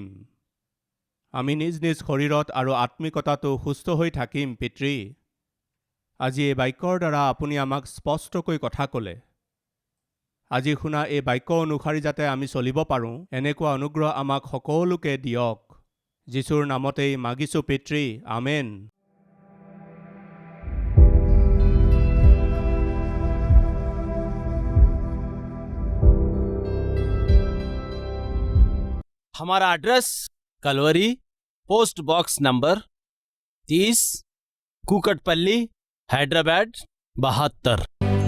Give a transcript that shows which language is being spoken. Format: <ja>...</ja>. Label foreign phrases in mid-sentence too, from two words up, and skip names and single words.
<as>আমি নিজ নিজ শৰীৰত আৰু আত্মিকতাটো সুস্থ হৈ থাকিম। পিতৃ, আজি এই বাক্যৰ দ্বাৰা আপুনি আমাক স্পষ্টকৈ কথা ক'লে। আজি শুনা এই বাক্য অনুসৰি যাতে আমি চলিব পাৰোঁ, এনেকুৱা অনুগ্ৰহ আমাক সকলোকে দিয়ক। যীশুৰ নামতেই মাগিছোঁ পিতৃ, আমেন।</as> <hi>हमारा एड्रेस कलवरी, पोस्ट बॉक्स नंबर 30, कुकटपल्ली, हैदराबाद 72।</hi>